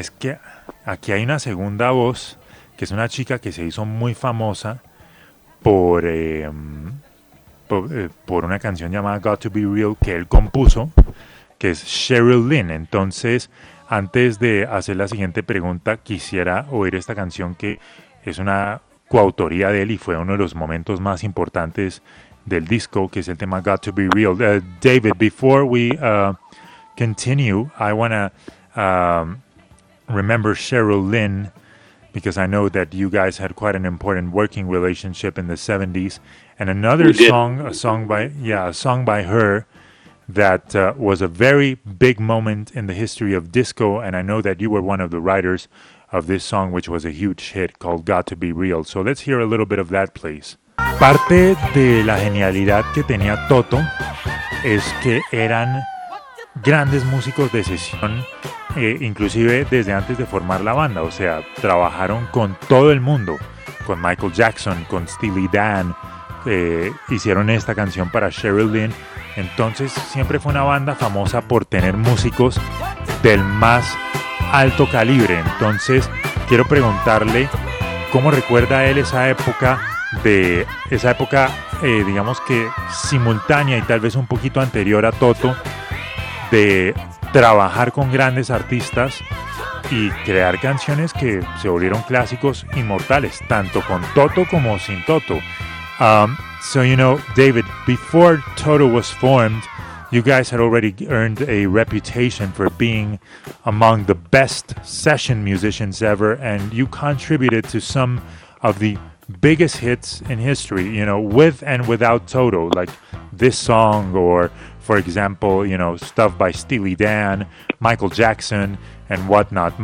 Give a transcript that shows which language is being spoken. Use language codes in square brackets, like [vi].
[es] Es que aquí hay una segunda voz, que es una chica que se hizo muy famosa por una canción llamada Got to Be Real, que él compuso, que es Sheryl Lynn. Entonces, antes de hacer la siguiente pregunta, quisiera oír esta canción, que es una coautoría de él y fue uno de los momentos más importantes del disco, que es el tema Got to Be Real. [en] David, before we continue, I want to remember Sheryl Lynn, because I know that you guys had quite an important working relationship in the 70s. And another song, a song by her that was a very big moment in the history of disco. And I know that you were one of the writers of this song, which was a huge hit, called Got to Be Real. So let's hear a little bit of that, please. [es] Parte de la genialidad que tenía Toto es que eran grandes músicos de sesión, inclusive desde antes de formar la banda. O sea, trabajaron con todo el mundo, con Michael Jackson, con Steely Dan. Hicieron esta canción para Sheryl Lynn. Entonces siempre fue una banda famosa por tener músicos del más alto calibre. Entonces quiero preguntarle cómo recuerda a él esa época, de esa época, digamos que simultánea y tal vez un poquito anterior a Toto, de trabajar con grandes artistas y crear canciones que se volvieron clásicos inmortales, tanto con Toto como sin Toto. [en] So, you know, David, before Toto was formed, you guys had already earned a reputation for being among the best session musicians ever, and you contributed to some of the biggest hits in history, you know, with and without Toto, like this song, or for example, you know, stuff by Steely Dan, Michael Jackson, and whatnot.